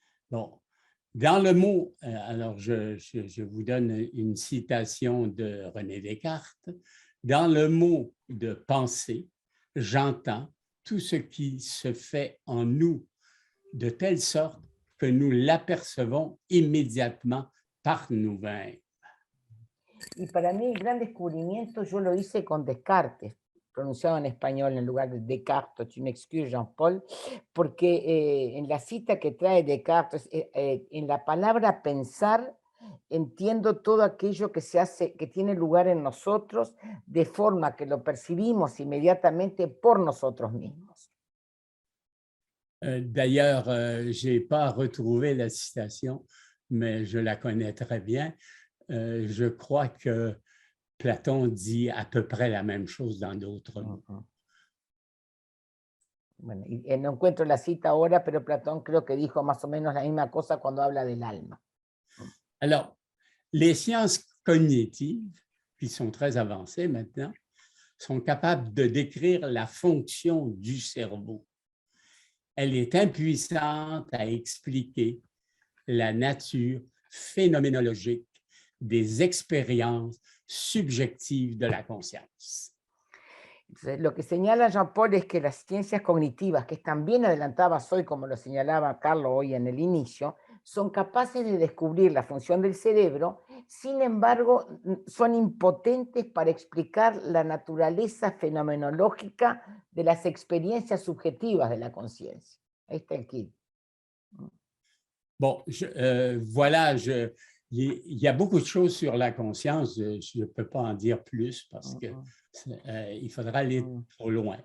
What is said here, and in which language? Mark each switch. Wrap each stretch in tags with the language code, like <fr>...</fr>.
<fr>Bon, dans le mot, alors je vous donne une citation de René Descartes. Dans le mot de penser, j'entends tout ce qui se fait en nous de telle sorte que nous l'apercevons immédiatement par nous-mêmes.</fr> <es>Y para mí el gran descubrimiento yo lo hice con Descartes, pronunciado en español en lugar de Descartes,</es> <fr>tu m'excuses</fr> <es>Jean-Paul, porque en la cita que trae Descartes, en la palabra pensar, entiendo todo aquello que se hace, que tiene lugar en nosotros, de forma que lo percibimos inmediatamente por nosotros mismos.</es> <fr>D'ailleurs, je n'ai pas retrouvé la citation, mais je la connais très bien. Je crois que Platon dit à peu près la même chose dans d'autres mots.</fr> <es>Bueno, y no encuentro la cita ahora, pero Platón creo que dijo más o menos la misma cosa cuando habla del alma.</es> <fr>Alors, les sciences cognitives, qui sont très avancées maintenant, sont capables de décrire la fonction du cerveau. Elle est impuissante à expliquer la nature phénoménologique des expériences subjectives de la conscience.</fr> <es>Entonces, lo que señala Jean-Paul es que las ciencias cognitivas, que están bien adelantadas hoy, como lo señalaba Carlos hoy en el inicio, son capaces de descubrir la función del cerebro, sin embargo, son impotentes para explicar la naturaleza fenomenológica de las experiencias subjetivas de la conciencia. Ahí está el kit.</es> <fr>Bon, voilà, il y a beaucoup de choses sur la conscience, je ne peux pas en dire plus parce qu'il faudra aller trop loin.</fr>